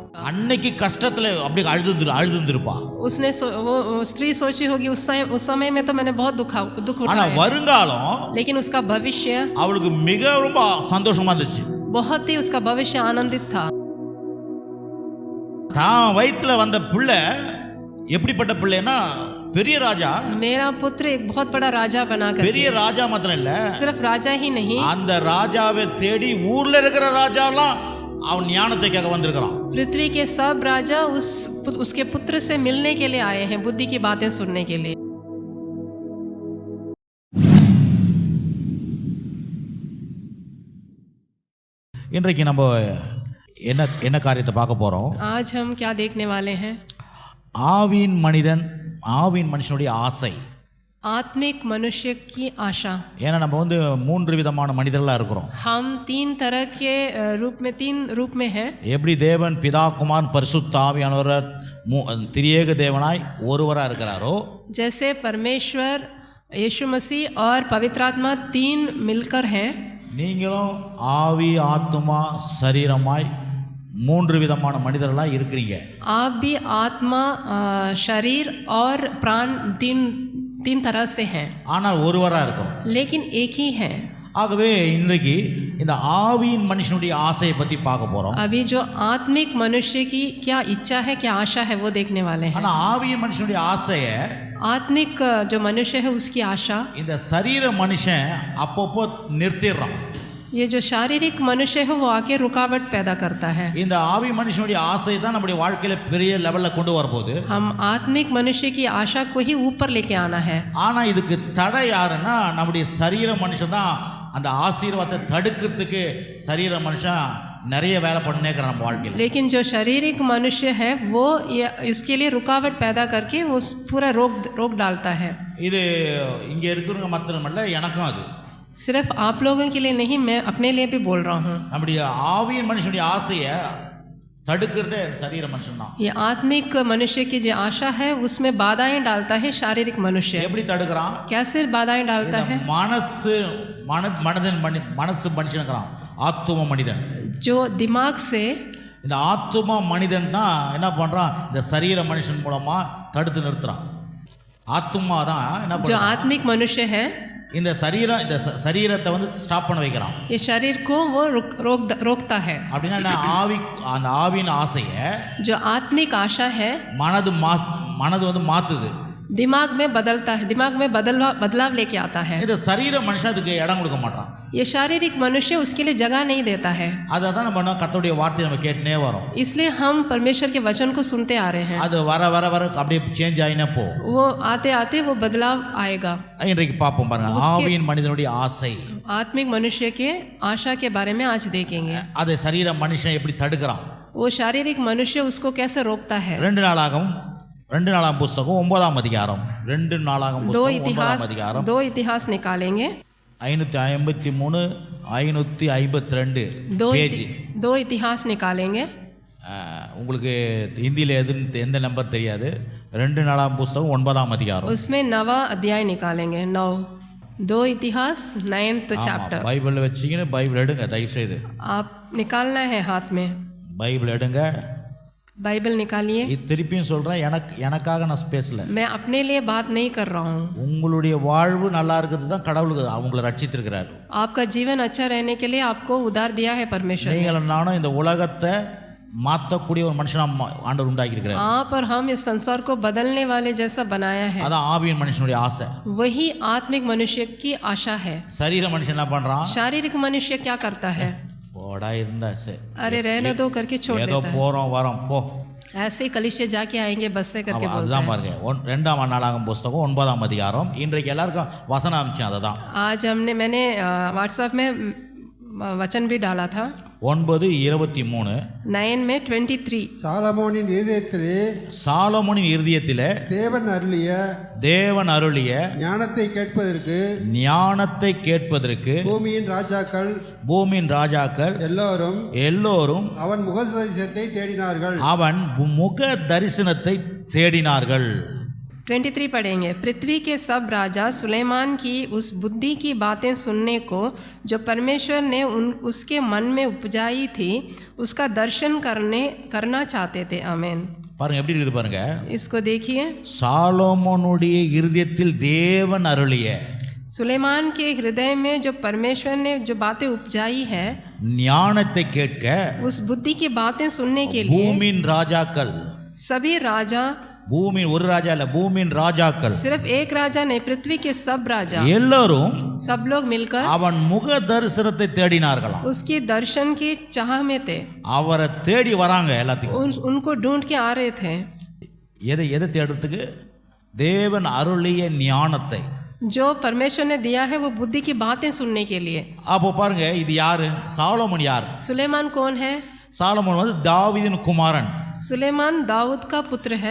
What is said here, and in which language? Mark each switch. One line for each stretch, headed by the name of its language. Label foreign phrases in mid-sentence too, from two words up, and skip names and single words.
Tamil: அன்னைக்கு கஷ்டத்துல அப்படி அழுதுந்திருப்பா.
Hindi: उसने वो स्त्री सोची होगी उस समय में तो मैंने बहुत दुख
Tamil: ஆனா
Hindi: उठाया,
Tamil: வருங்காலம்
Hindi: लेकिन उसका भविष्य
Tamil: அவளுக்கு மிக ரொம்ப சந்தோஷமா இருந்துச்சு.
Hindi: बहुत ही उसका भविष्य आनंदित था.
Tamil: தான் வயித்துல வந்த பிள்ளை எப்படிப்பட்ட பிள்ளைன்னா பெரிய ராஜா.
Hindi: मेरा पुत्र एक बहुत बड़ा राजा बनाकर,
Tamil: பெரிய ராஜா மாத்திரம் இல்ல,
Hindi: सिर्फ राजा ही नहीं,
Tamil: அந்த ராஜாவை தேடி ஊர்ல இருக்கிற ராஜாலாம் அவன் ஞானத்தை கேட்க வந்திருக்கிறான்.
Hindi: पृथ्वी के सब राजा उसके पुत्र से मिलने के लिए आए हैं, बुद्धि की बातें सुनने के लिए.
Tamil: இன்றைக்கு நம்ம என்ன என்ன காரியத்தை பார்க்க போறோம்?
Hindi: आज हम क्या देखने वाले हैं?
Tamil: ஆவியின் மனுஷனுடைய ஆசை.
Hindi: आत्मिक मनुष्य की आशा.
Tamil: ஏன்னா நம்ம வந்து 3 விதமான மனிதர்களா இருக்கிறோம்.
Hindi: हम 3 तरह के तीन रूप में हैं.
Tamil: எப்படி தேவன் பிதா குமாரன் பரிசுத்த ஆவியானவர் திரியேக தேவனாய் ஒருவரா இருக்கிறாரோ,
Hindi: जैसे परमेश्वर यीशु मसीह और पवित्र आत्मा 3 मिलकर हैं,
Tamil: நீங்களும் ஆவி ஆத்துமா சரீரமாய் 3 விதமான மனிதர்களா இருக்கிறீங்க.
Hindi: आप भी आत्मा शरीर और प्राण तीन तरह से हैं,
Tamil: ஆனால் ஒருவரா இருக்கிறோம்,
Hindi: लेकिन एक ही हैं.
Tamil: ஆகவே இன்றைக்கு இந்த ஆவியின் மனுஷனுடைய ஆசையை பத்தி பார்க்க போறோம்.
Hindi: अभी जो आत्मिक मनुष्य की क्या इच्छा है, क्या आशा है, वो देखने वाले हैं.
Tamil: ஆனா ஆவியின் மனுஷனுடைய ஆசையை
Hindi: आत्मिक जो मनुष्य है उसकी आशा
Tamil: இந்த சரீர மனுஷன் அப்பப்போ நிறுத்திடுறான்.
Hindi: ये जो शारीरिक मनुष्य है वो आके रुकावट पैदा करता है.
Tamil: இந்த ஆவி மனுஷனுடைய ஆசை தான் நம்முடைய வாழ்க்கையில பெரிய லெவல்ல கொண்டு வரப்போகுது.
Hindi: हम आत्मिक मनुष्य की आशा को ही ऊपर लेके आना है.
Tamil: ஆனா இதுக்கு தடை யாருன்னா நம்முடைய சரீர மனுஷன் தான். அந்த ஆசீர்வாதத்தை தடுக்கிறதுக்கு சரீர மனுஷன் நிறைய வேலை பண்ணே இருக்கிறான் நம்ம வாழ்க்கையில்.
Hindi: लेकिन जो शारीरिक मनुष्य है वो इसके लिए रुकावट पैदा करके वो पूरा रोक डालता है.
Tamil: இது இங்க இருக்கிறவங்க மாத்திரமல்ல, எனக்கும் அது.
Hindi: सिर्फ आप लोगों के लिए नहीं, मैं अपने लिए भी बोल रहा हूँ.
Tamil: நம்முடைய ஆவியின் மனுஷனுடைய ஆசையை தடுக்கிறதே சரீர மனுஷன் தான்.
Hindi: ये आत्मिक मनुष्य की जो आशा है उसमें बाधाएं डालता है शारीरिक मनुष्य.
Tamil: எப்படி தடுக்கிறான்?
Hindi: कैसे बाधाएं डालता है?
Tamil: மனசு மனுஷனுக்கிறான், ஆத்தும மனிதன்.
Hindi: जो दिमाग से,
Tamil: இந்த ஆத்தும மனிதன் தான் என்ன பண்றான்? இந்த சரீர மனுஷன் மூலமா தடுத்து நிறுத்துறான். ஆத்துமா தான் என்ன
Hindi: जो
Tamil: பண்றான்?
Hindi: आत्मिक मनुष्य है
Tamil: இந்த சரீரத்தை வந்து ஸ்டாப் பண்ண வைக்கிறான்.
Hindi: ये शरीर को वो रोकता है.
Tamil: அப்படின்னா அந்த ஆவியின் ஆசையை
Hindi: जो आत्मिक आशा है
Tamil: மனது வந்து மாத்துது.
Hindi: दिमाग में बदलता है, दिमाग में बदलाव लेके आता है.
Tamil: இந்த சரீர மனுஷன் அதுக்கு இடம் கொடுக்க மாட்டான்.
Hindi: ये शारीरिक मनुष्य उसके लिए जगह नहीं देता है.
Tamil: அதான் நம்ம கர்த்தருடைய வார்த்தையை நம்ம கேட்டுனே வரோம்.
Hindi: इसलिए हम परमेश्वर के वचन को सुनते आ रहे हैं.
Tamil: அது வர அப்படியே சேஞ்ச் ஆயினே போ.
Hindi: वो आते आते वो बदलाव आएगा.
Tamil: இன்றைக்கு பாப்போம் பாருங்க, ஆவியின் மனிதனுடைய ஆசை.
Hindi: आत्मिक मनुष्य के आशा के बारे में आज देखेंगे.
Tamil: அதை சரீர மனுஷன் எப்படி தடுக்கிறான்?
Hindi: वो शारीरिक मनुष्य उसको कैसे रोकता है.
Tamil: 2 நாளாகமம் புஸ்தகம் 9ஆம் அதிகாரம். 2 நாளாகமம் புஸ்தகம் 9ஆம் அதிகாரம்.
Hindi: दो इतिहास निकालेंगे.
Tamil: 553 552 பேஜ்.
Hindi: दो इतिहास निकालेंगे.
Tamil: உங்களுக்கு ஹிந்தியில் எந்த நம்பர் தெரியாது. 2 நாளாகமம் புஸ்தகம் 9ஆம் அதிகாரம்.
Hindi: उसमें 9वां अध्याय निकालेंगे. 9 दो इतिहास 9th चैप्टर.
Tamil: பைபிள் வச்சீங்கன்னா பைபிள் எடுங்க தயவு செய்து.
Hindi: आप निकालना है हाथ में.
Tamil: பைபிள் எடுங்க,
Hindi: बाइबल निकालिए.
Tamil: திருப்பியும் சொல்றேன், எனக்காக நான் பேசல.
Hindi: मैं अपने लिए बात नहीं कर रहा हूँ.
Tamil: உங்களுடைய வாழ்வு நல்லா இருக்கிறது தான் கடவுளுக்கு அவங்களை ரட்சித்திருக்கிறார்.
Hindi: आपका जीवन अच्छा रहने के लिए आपको उधार दिया है परमेश्वर.
Tamil: நீங்கள் நானும் இந்த உலகத்தை மாற்றக்கூடிய ஒரு மனுஷனா ஆண்டவர் உண்டாக்கி இருக்கிறார்.
Hindi: आप और हम इस संसार को बदलने वाले जैसा बनाया है.
Tamil: அதான் ஆவியின் மனுஷனுடைய ஆசை.
Hindi: वही आत्मिक मनुष्य की आशा है.
Tamil: சரீர மனுஷன் என்ன பண்றான்?
Hindi: शारीरिक मनुष्य क्या करता है?
Tamil: போடா இருந்தா சரி,
Hindi: अरे रहने दो करके छोड़
Tamil: ஏதோ
Hindi: देता है.
Tamil: போறோம் வரோம் போ,
Hindi: ऐसे ही कलीसिया जाके आएंगे बस से करके बोलता
Tamil: அதுதான்
Hindi: है.
Tamil: பாருங்க. 2ஆம் நாளாகமம் புஸ்தகம் 9ஆம் அதிகாரம். இன்றைக்கு எல்லாருக்கும் வசனம் அனுப்பிச்சேன். அதுதான்
Hindi: आज मैंने व्हाट्सएप में वचन भी डाला था. 9:23 9 में 23
Tamil: சாலமோனின் இருதயத்திலே தேவன் அருளிய ஞானத்தை கேட்பதற்கு பூமியின் ராஜாக்கள் எல்லோரும் அவன் முக தரிசனத்தை தேடினார்கள்.
Hindi: 23 पढ़ेंगे। पृथ्वी के सब राजा सुलेमान की उस बुद्धि की बातें सुनने को जो परमेश्वर ने उसके मन में उपजाई थी उसका दर्शन करना चाहते थे। आमीन।
Tamil: பாருங்க எப்படி இருக்குது பாருங்க,
Hindi: इसको देखिए।
Tamil: சாலோமோனுடைய இருதயத்தில் தேவன் அருளிய
Hindi: सुलेमान के हृदय में जो परमेश्वर ने जो बातें उपजाई है
Tamil: ஞானத்தை கேட்க
Hindi: उस बुद्धि की बातें सुनने के लिए
Tamil: பூமியின் ராஜாக்கள்,
Hindi: सभी राजा,
Tamil: பூமியின் ஒரு ராஜா இல்ல, பூமியின் ராஜாக்கள்
Hindi: सिर्फ एक राजा नहीं, पृथ्वी के सब राजा,
Tamil: எல்லாரும்
Hindi: सब लोग मिलकर
Tamil: அவன் முக தரிசனத்தை தேடினார்களாம்.
Hindi: उसकी दर्शन की चाह में थे।
Tamil: அவரை தேடி வராங்க எல்லாத்துக்கும்.
Hindi: उनको ढूंढ के आ रहे थे।
Tamil: எதை எதை தேடுறதுக்கு? தேவன் அருளிய ஞானத்தை.
Hindi: जो परमेश्वर ने दिया है वो बुद्धि की बातें सुनने के लिए।
Tamil: அப்போ பாருங்க, இது யாரு? சாலோமன் யார்?
Hindi: सुलेमान कौन है?
Tamil: சாலமோன் வந்து தாவீதின் குமாரன்.
Hindi: सुलेमान दाऊद का पुत्र है।